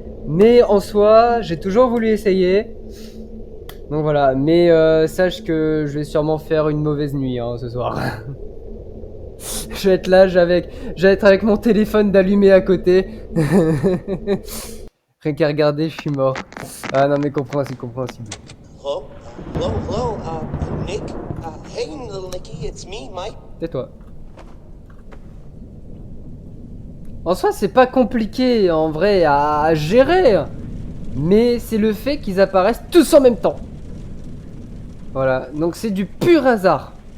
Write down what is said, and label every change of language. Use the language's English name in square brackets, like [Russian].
[French] Mais en soi, j'ai toujours voulu essayer. Donc voilà, mais sache que je vais sûrement faire une mauvaise nuit hein, ce soir. Je vais être là, je vais être avec mon téléphone d'allumé à côté. Rien qu'à regarder, je suis mort. Ah non mais compréhensible. [English] Hello? Hello? Nick? Hey, little Nicky, it's me, Mike. [French] Tais-toi. En soi, c'est pas compliqué en vrai à gérer. Mais c'est le fait qu'ils apparaissent tous en même temps. Voilà, donc c'est du pur hasard.